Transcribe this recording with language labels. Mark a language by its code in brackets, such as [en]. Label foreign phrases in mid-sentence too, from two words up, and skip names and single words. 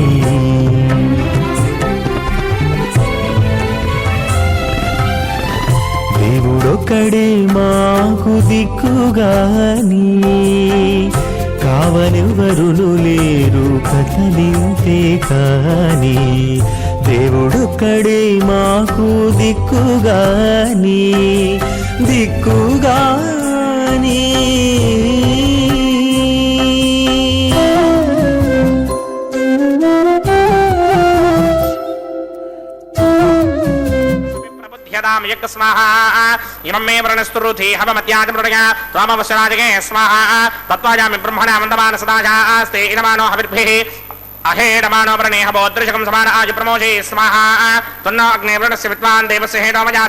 [te] దేవుడొక్కడే మాకు దిక్కుగాని, కావనెవ్వరును లేరు కదలింతే కాని, దేవుడొక్కడే మాకు దిక్కుగాని దిక్కుగాని. [sa] स्वाहा इमं मे वृणस्तुरुधि हवमत्याजमृडया त्वामवश्यराजगे स्वाहा तत्त्वाजामि ब्रह्मणा वन्दमान सदाजास्ते इनमानो हविर्भिः अहेडमानो व्रणे हवोदृशकं समान आज प्रमोषे स्वाहा तन्नो अग्ने वृणस्य विद्वान् देवस्य हेडोमया